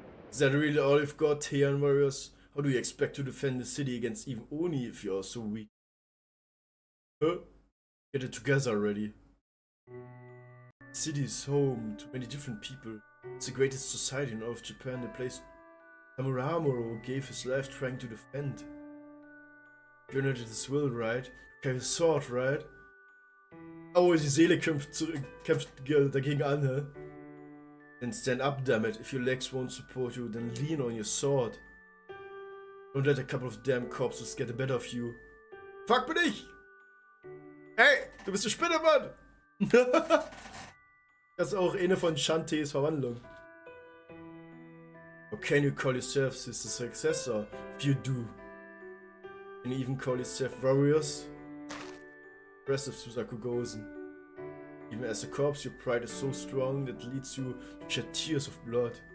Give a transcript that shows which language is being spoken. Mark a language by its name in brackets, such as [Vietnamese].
[English] Is that really all you've got, Heian warriors? How do you expect to defend the city against even Oni if you are so weak? Huh? Get it together already. The city is home to many different people. It's the greatest society in all of Japan, the place Tamuramoro gave his life trying to defend. You know his will, right? You have a sword, right? [German] Oh, die Seele kämpft dagegen an, hä? [English] Then stand up, dammit. If your legs won't support you, then lean on your sword. Don't let a couple of damn corpses get the better of you. [German] Fuck bin ich! Hey, du bist eine Spinne, Mann! Das ist auch eine von Shantaes Verwandlung. [English] How can you call yourself the successor if you do? Can you even call yourself warriors? Impressive, Suzaku Gozen. Even as a corpse, your pride is so strong that leads you to shed tears of blood.